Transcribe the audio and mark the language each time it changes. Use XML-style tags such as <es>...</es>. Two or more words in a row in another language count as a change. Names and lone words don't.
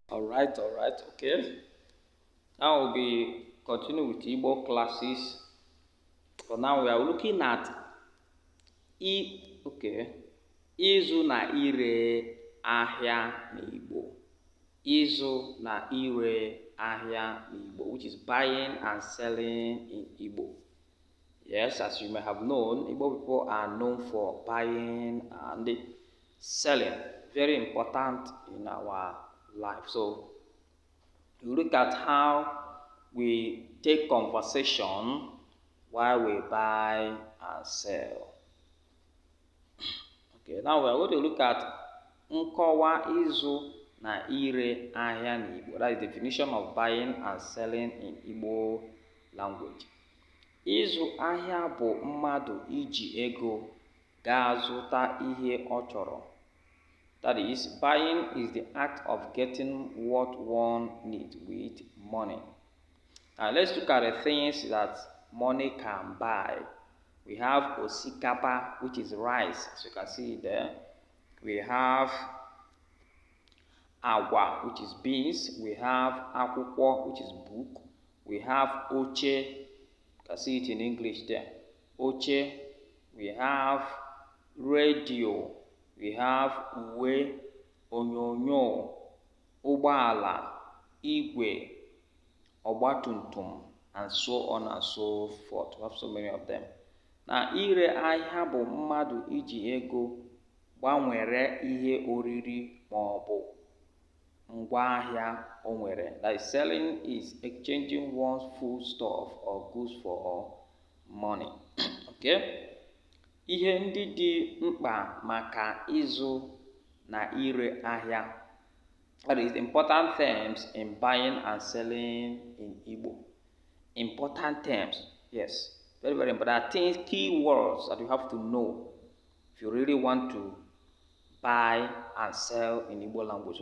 <en>All right, okay. Now we'll be continue with Igbo classes. For now, we are looking at okay,</en> <ig>ịzụ na ire ahịa n'Igbo. Ịzụ na ire ahịa n'Igbo,</ig> <en>which is buying and selling in Igbo. Yes, as you may have known, Igbo people are known for buying and selling. Very important in our life. So you look at how we take conversation while we buy and sell. Okay, now we are going to look at</en> <ig>nkọwa ịzụ na ire ahịa n'Igbo.</ig> <en>That is the definition of buying and selling in Igbo language.</en> <ig>Ịzụ ahịa bụ mmadụ iji ego gaa zụta ihe ọ chọrọ.</ig> <en>That is, buying is the act of getting what one needs with money. Now let's look at the things that money can buy. We have osikapa, which is rice, as you can see there. We have agwa, which is beans. We have akwụkwọ, which is book. We have oche, you can see it in English there. Oche. We have radio. We have</en> <ig>uwe, onyonyo, ụgbọala, igwe, ọgbatumtum,</ig> <en>and so on and so forth. We have so many of them.</en> <ig>Na ire ahịa bụ mmadụ iji ego gbanwere ihe oriri ma ọ bụ ngwaahịa o nwere.</ig> <en>Like selling is exchanging one's food stuff or goods for money. Okay?</en> <ig>Ihe ndị dị mkpa maka ịzụ na ire ahịa.</ig> <en>That is important terms in buying and selling in Igbo. Important terms, yes. Very, very important. Things, key words that you have to know if you really want to buy and sell in Igbo language.</en>